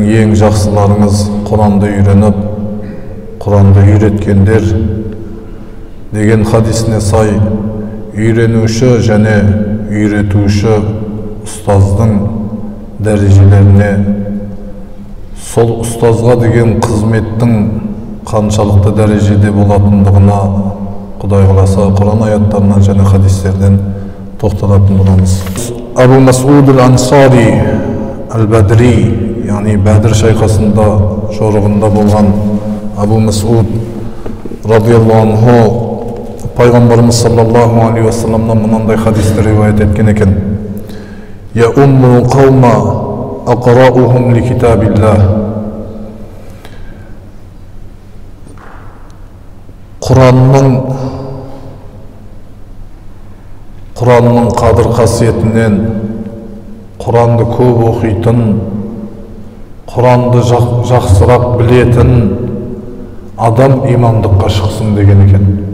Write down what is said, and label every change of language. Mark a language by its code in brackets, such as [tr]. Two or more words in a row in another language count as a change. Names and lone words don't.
[kk] ең жақсыларыңыз Құранды үйреніп, Құранды үйреткендер деген хадисіне сай, үйренуші және үйретуші ұстаздың дәрежелеріне, сол ұстазға деген қызметтің қаншалықты дәрежеде болатындығына Құдай қаласа Құран аяттарынан және хадистерден тоқталатын боламыз. Абу Масуд аль-Ансари аль-Бадри, яғни Бәдір шайқасында жорығында болған Абу Масуд [ar] رضي الله عنه [kk] Пайғамбарымыз [ar] صلى الله عليه وسلم [kk] мынандай хадисті риуаят еткен екен: [ar] يؤم القوم أقرؤهم لكتاب الله. [kk] Құранның қадір қасиетінен, Құранды көп оқитын, Құранды жақсырақ білетін адам имамдыққа шықсын деген екен.